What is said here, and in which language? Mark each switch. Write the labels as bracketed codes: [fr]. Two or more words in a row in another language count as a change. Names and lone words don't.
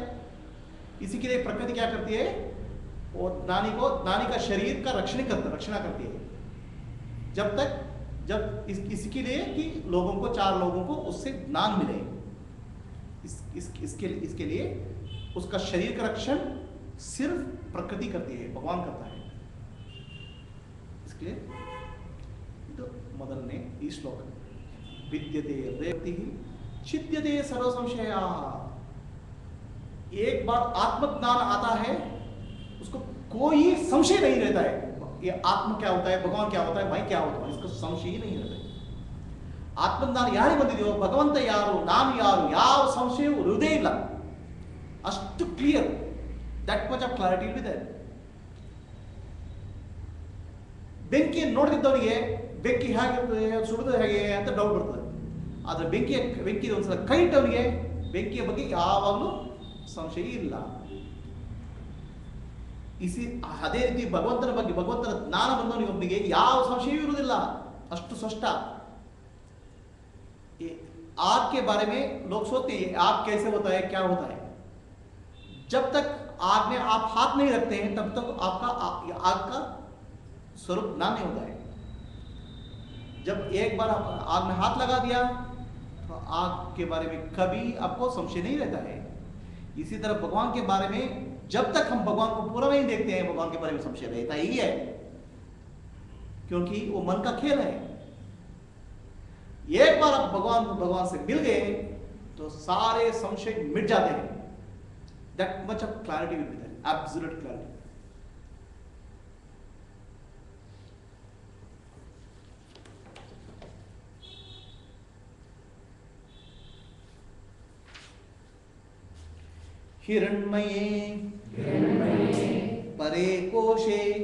[hi] इसी के लिए प्रकृति क्या करती है, वो ज्ञानी का शरीर का रक्षणा करती है जब इसके लिए कि लोगों को, 4 लोगों को उससे ज्ञान मिले. इसके लिए उसका शरीर का रक्षण सिर्फ प्रकृति करती है, भगवान करता है. इसके लिए तो [kn] ಮೊದಲನೇ ಈ ಶ್ಲೋಕ, [sa] विद्यते व्यक्ति छिद्यते सर्व संशया. [hi] एक बार आत्मज्ञान आता है उसको कोई संशय नहीं रहता है. ये आत्मा क्या होता है, भगवान क्या होता है, मैं क्या होता हूं, इसका संशय ही नहीं रहता है. [kn] आत्मज्ञान ಯಾರಿಗೆ ಬಂದಿದೆಯೋ, ಭಗವಂತ ಯಾರು, ನಾನು ಯಾರು, ಯಾವ ಸಂಶಯವೂ ಇರುವುದೇ ಇಲ್ಲ. ಅಷ್ಟು ಕ್ಲಿಯರ್, [en] that much of clarity will be there. [kn] ಬೆಂಕಿ ನೋಡ್ತಿದ್ದವನಿಗೆ ಬೆಂಕಿ ಹೇಗಿರ್ತದೆ, ಸುಡುವುದು ಹೇಗೆ ಅಂತ ಡೌಟ್ ಬರ್ತದೆ. ಆದರೆ ಬೆಂಕಿ ಒಂದ್ಸಲ ಕೈ ಇಟ್ಟವನಿಗೆ ಬೆಂಕಿಯ ಬಗ್ಗೆ ಯಾವಾಗಲೂ ಸಂಶಯ ಇಲ್ಲ. ಅದೇ ರೀತಿ ಭಗವಂತನ ಬಗ್ಗೆ, ಭಗವಂತನ ಜ್ಞಾನ ಬಂದವನಿಗೆ ಒಬ್ಬನಿಗೆ ಯಾವ ಸಂಶಯವೂ ಇರುವುದಿಲ್ಲ, ಅಷ್ಟು ಸ್ಪಷ್ಟ. [hi] आग के बारे में लोग सोचते हैं आग कैसे होता है, क्या होता है. जब तक आग में आप हाथ नहीं रखते हैं तब तक आपका आग का स्वरूप ज्ञान नहीं होता है. जब एक बार आप आग में हाथ लगा दिया तो आग के बारे में कभी आपको संशय नहीं रहता है. इसी तरह भगवान के बारे में जब तक हम भगवान को पूरा नहीं देखते हैं, भगवान के बारे में संशय रहता ही है, क्योंकि वो मन का खेल है. एक बार आप भगवान से मिल गए तो सारे संशय मिट जाते हैं. [en] that much of clarity will be there, absolute clarity. [sa] हिरण्मये परे कोशे